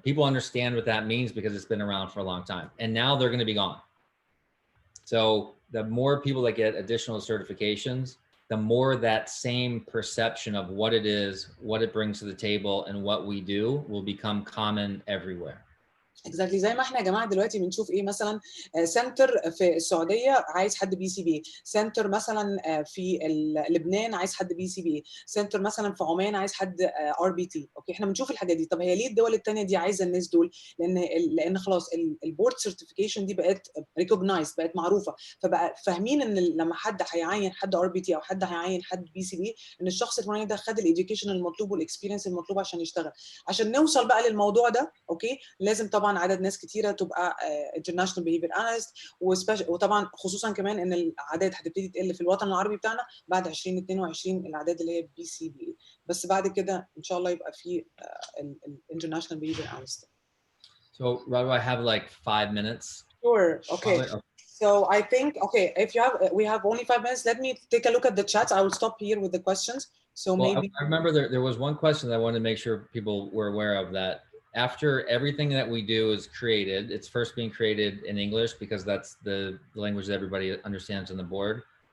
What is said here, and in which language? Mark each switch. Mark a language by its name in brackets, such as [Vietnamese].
[English] People understand what that means because it's been around for a long time, and now they're going to be gone. So the more people that get additional certifications, the more that same perception of what it is, what it brings to the table, and what we do will become common everywhere. [Arabic] اكزاكتلي زي ما احنا يا جماعه دلوقتي بنشوف ايه مثلا سنتر في السعوديه عايز حد بي سي بي، سنتر مثلا في لبنان عايز حد بي سي بي، سنتر مثلا في عمان عايز حد ار بي تي. اوكي احنا بنشوف الحاجات دي. طب هي ليه الدول الثانيه دي عايزه الناس دول؟ لان خلاص البورد سيرتيفيكيشن دي بقت ريكوجنايزد، بقت معروفه، فبقى فاهمين ان لما حد هيعين حد ار بي تي او حد هيعين حد بي سي بي ان الشخص الفلاني ده خد الاديوكيشن المطلوب والاكسبيرينس المطلوب عشان يشتغل. عشان نوصل بقى للموضوع ده اوكي لازم طبعا عدد ناس كتيره تبقى international behavior analyst، وطبعا خصوصا كمان ان الاعداد هتبتدي تقل في الوطن العربي بتاعنا بعد 2022 الاعداد اللي هي بي سي بي، بس بعد كده ان شاء الله يبقى في international behavior analyst. [English] So, Radu, I have like 5 minutes. Sure. Okay. So I think if we have only 5 minutes, let me take a look at the chats. I will stop here with the questions. So maybe I remember there was one question that I wanted to make sure people were aware of, that after everything that we do is created, it's first being created in English because that's the language that everybody understands on the board.